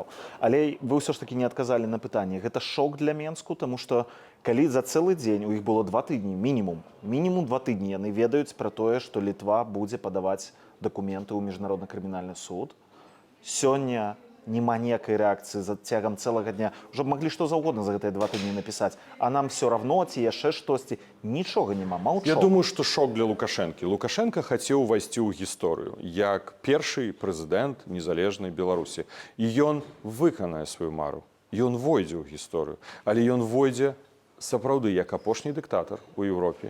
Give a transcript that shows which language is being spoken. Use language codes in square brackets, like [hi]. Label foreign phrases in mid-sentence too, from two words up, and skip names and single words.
[be] Але вы ўсё ж такі не адказалі на пытанне. Гэта шок для Менску, таму што калі за цэлы дзень, у іх было 2 тыдні, мінімум 2 тыдні, яны ведаюць пра тое, што Літва будзе падаваць дакументы ў міжнародны крымінальны суд. Сёння няма ніякай рэакцыі за цягам цэлага дня. Ужо б маглі што заўгодна за гэтыя 2 тыдні напісаць. [ru] А нам все равно, [be] ці яшчэ штосьці. Нічога няма, маўчок. Я думаю, што шок для Лукашэнкі. Лукашенко хацеў увайсці ў гісторыю як першы прэзідэнт незалежнай Беларусі. І ён выканае сваю мару. Ён войдзе ў гісторыю. Але ён войдзе сапраўды як апошні дыктатар у Еўропе.